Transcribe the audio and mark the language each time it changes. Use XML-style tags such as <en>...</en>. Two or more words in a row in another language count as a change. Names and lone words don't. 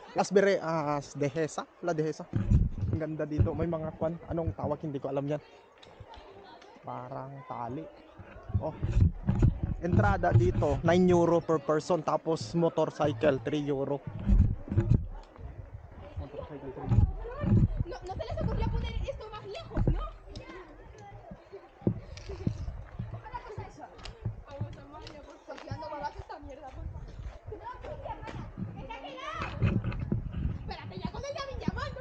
<tl>Las Berreas Dehesa, La Dehesa. Ang ganda dito, may mga kwan. Anong tawag, hindi ko alam yan. Parang tali. Oh, entrada dito, 9 euro</tl> <en>per person.</en> <tl>Tapos motorcycle, 3 euro. Motorcycle, 3 euro.</tl> <es>No, no se les ocurrió poner esto más lejos, ¿no? Ojalá pasa eso. Vamos a Maya, por favor. Tirando babas esta mierda, por favor. No, Cristian, hermana. ¡Déjate ya! Espérate, ya con el David llama, ¿no?</es>